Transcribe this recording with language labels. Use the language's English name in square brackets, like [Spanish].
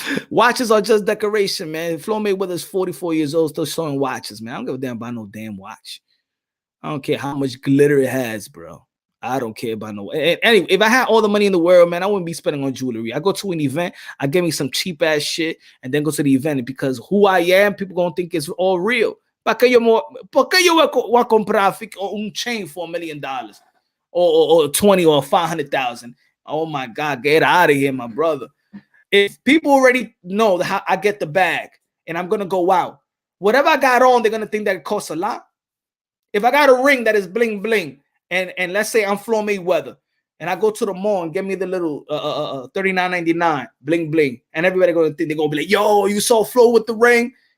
[English] Watches are just decoration, man. Flo Mayweather's 44 years old, still showing watches, man. I don't give a damn about no damn watch. I don't care how much glitter it has, bro. I don't care about no. Anyway, if I had all the money in the world, man, I wouldn't be spending on jewelry. I go to an event, I get me some cheap ass shit, and then go to the event because who I am, people gonna think it's all real. [Spanish] ¿Por qué yo voy a comprar un [English] chain for $1 million or 20 or 500,000? Oh my God, get out of here, my brother. If people already know how I get the bag and I'm gonna go out, whatever I got on, they're gonna think that it costs a lot. If I got a ring that is bling bling, and let's say I'm Flo Mayweather, and I go to the mall and get me the little $39.99 bling bling, and everybody gonna think they're gonna be like, "Yo, you saw Flo with the ring."